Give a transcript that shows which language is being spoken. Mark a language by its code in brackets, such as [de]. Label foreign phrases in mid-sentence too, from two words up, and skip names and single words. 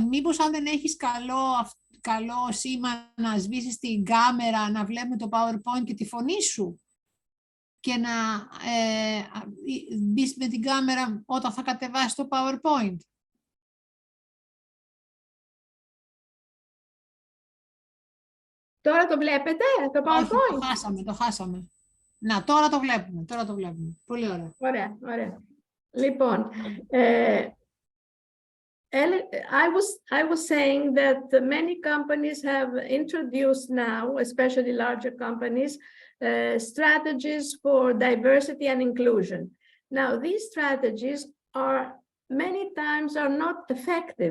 [el] Μήπως αν δεν έχεις καλό σήμα να σβήσεις την κάμερα, να βλέπουμε το PowerPoint και τη φωνή σου και να μπεις με την κάμερα όταν θα κατεβάσεις το PowerPoint. Τώρα το βλέπετε, το PowerPoint? Όχι, το χάσαμε. Να, τώρα το βλέπουμε. Πολύ ωραία. Ωραία. Λοιπόν, [en] I was saying that many companies have introduced now, especially larger companies, strategies for diversity and inclusion. Now, these strategies many times are not effective.